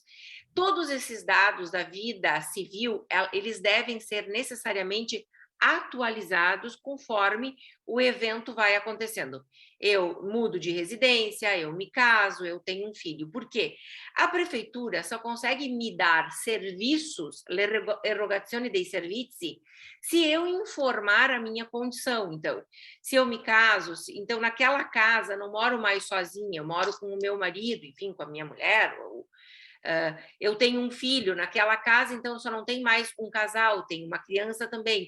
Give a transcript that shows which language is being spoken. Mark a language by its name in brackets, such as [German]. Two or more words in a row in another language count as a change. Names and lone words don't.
[Portuguese] Todos esses dados da vida civil, eles devem ser necessariamente atualizados conforme o evento vai acontecendo. Eu mudo de residência, eu me caso, eu tenho um filho. Por quê? A prefeitura só consegue me dar serviços, [Italian] l'erogazione dei servizi, [Portuguese] se eu informar a minha condição. Então, se eu me caso, então naquela casa não moro mais sozinha, eu moro com o meu marido, enfim, com a minha mulher, ou eu tenho um filho naquela casa, então só não tem mais um casal, tem uma criança também.